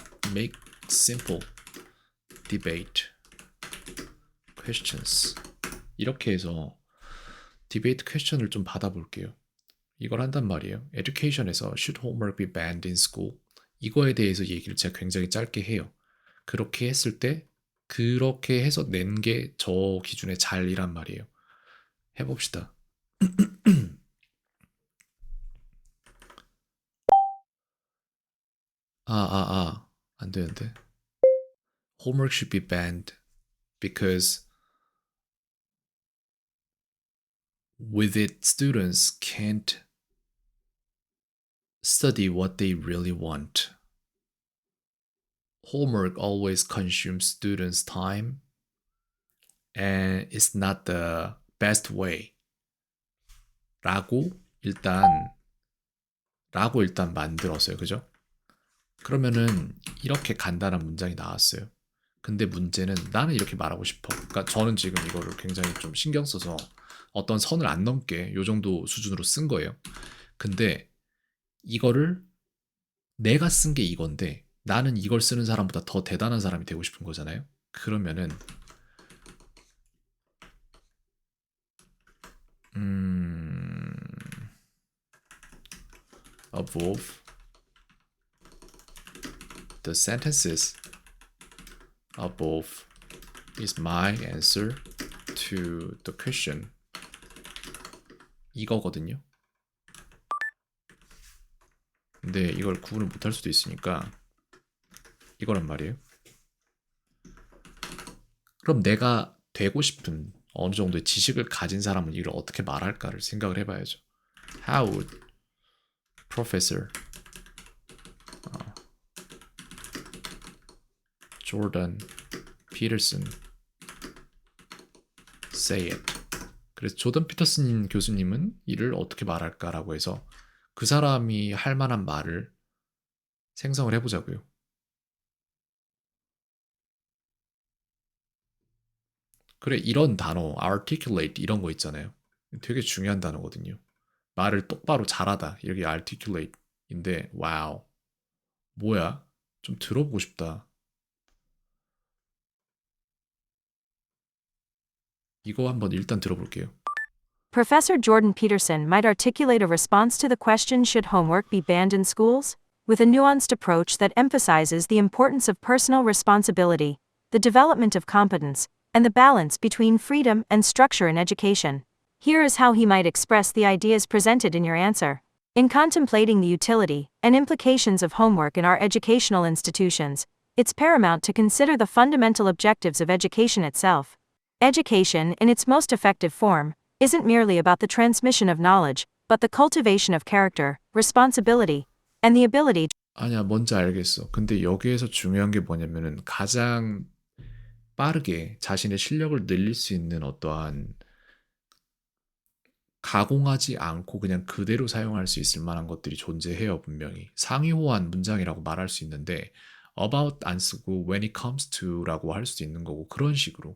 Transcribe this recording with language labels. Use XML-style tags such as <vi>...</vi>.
<en>make simple debate questions.</en> <ko>이렇게 해서 디베이트 퀘스천을 좀 받아볼게요. 이걸 한단 말이에요.</ko> <en>education에서 should homework be banned in school?</en> <ko>이거에 대해서 얘기를 제가 굉장히 짧게 해요. 그렇게 했을 때 그렇게 해서 낸 게 저 기준의 잘이란 말이에요. 해봅시다. 안 되는데.</ko> <en>Homework should be banned because with it, students can't study what they really want. Homework always consumes students' time and it's not the best way.</en> <ko>라고 일단 라고 일단 만들었어요. 그죠? 그러면은 이렇게 간단한 문장이 나왔어요. 근데 문제는 나는 이렇게 말하고 싶어. 그러니까 저는 지금 이거를 굉장히 좀 신경 써서 어떤 선을 안 넘게 요 정도 수준으로 쓴 거예요. 근데 이거를 내가 쓴 게 이건데 나는 이걸 쓰는 사람보다 더 대단한 사람이 되고 싶은 거잖아요. 그러면은 음,</ko> <en>above the sentences above is my answer to the question.</en> <ko>이거거든요. 근데 이걸 구분을 못할 수도 있으니까 이거란 말이에요. 그럼 내가 되고 싶은 어느 정도의 지식을 가진 사람은 이걸 어떻게 말할까를 생각을 해봐야죠.</ko> <en>How would Professor Jordan Peterson say it.</en> <ko>그래서 조던 피터슨 교수님은 이를 어떻게 말할까라고 해서 그 사람이 할 만한 말을 생성을 해보자고요. 그래, 이런 단어, articulate 이런 거 있잖아요. 되게 중요한 단어거든요. 말을 똑바로 잘하다. 이렇게 articulate인데, 와우. 뭐야? 좀 들어보고 싶다. 이거 한번 일단 들어볼게요.</ko> <en>Professor Jordan Peterson might articulate a response to the question, should homework be banned in schools? With a nuanced approach that emphasizes the importance of personal responsibility, the development of competence, and the balance between freedom and structure in education. Here is how he might express the ideas presented in your answer. In contemplating the utility and implications of homework in our educational institutions, it's paramount to consider the fundamental objectives of education itself. Education, in its most effective form, isn't merely about the transmission of knowledge, but the cultivation of character, responsibility, and the ability.</en> <ko>아니야, 뭔지 알겠어. 근데 여기에서 중요한 게 뭐냐면은 가장 빠르게 자신의 실력을 늘릴 수 있는 어떠한 가공하지 않고 그냥 그대로 사용할 수 있을 만한 것들이 존재해요, 분명히. 상위호환 문장이라고 말할 수 있는데 about 안 쓰고</ko> <en>when it comes to</en> <ko>라고 할 수도 있는 거고 그런 식으로.</ko>